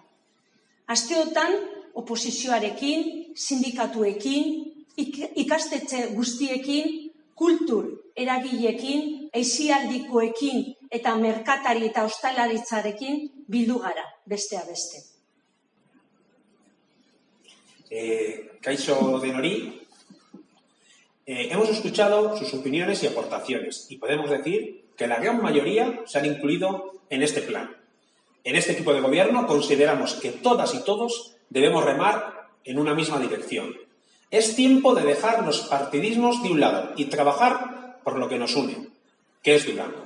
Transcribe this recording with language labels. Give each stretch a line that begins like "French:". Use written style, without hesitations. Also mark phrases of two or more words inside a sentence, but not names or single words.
Basque: Asteotan oposizioarekin, sindikatuekin, ikastetxe guztiekin, kultur eragileekin, aisialdikoekin eta merkatari eta ostalaritzarekin bildu gara, bestea beste. Kaixo denori,
Spanish: hemos escuchado sus opiniones y aportaciones y podemos decir que la gran mayoría se han incluido en este plan. En este equipo de gobierno consideramos que todas y todos debemos remar en una misma dirección. Es tiempo de dejar los partidismos de un lado y trabajar por lo que nos une, que es Durango.